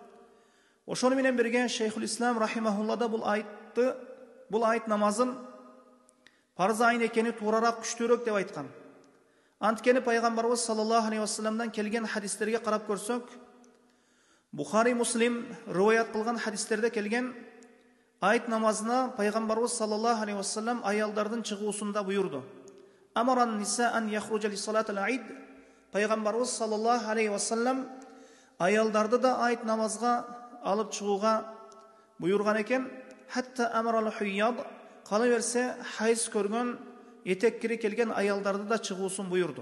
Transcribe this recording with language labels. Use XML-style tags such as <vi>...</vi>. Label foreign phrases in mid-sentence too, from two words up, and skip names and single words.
<ky>Ошону менен бирге Шейхул Ислам рахимахулла да бул айт намазын парыз айын экени туурараак, күчтүүрөөк деп айткан. Анткени пайгамбарыбыз</ky> <ar>صلى الله عليه وسلم</ar> <ky>келген хадистерге карап көрсөк, Бухари, Муслим риваят кылган хадистерде келген айт намазына пайгамбарыбыз</ky> <ar>صلى الله عليه وسلم</ar> <ky>аялдардын чыгуусунда буйурду.</ky> <ar>أمر النساء أن يخرجن لصلاة العيد.</ar> <ky>Пайгамбарыбыз</ky> <ar>صلى الله عليه وسلم</ar> <ky>аялдарды да айт намазга алып чыгууга буйурган экен.</ky> <ar>حتى أمر الحيض,</ar> <ky>кала берсе хайыз көргөн, этек кири келген аялдарды да чыгуусун буйурду.</ky>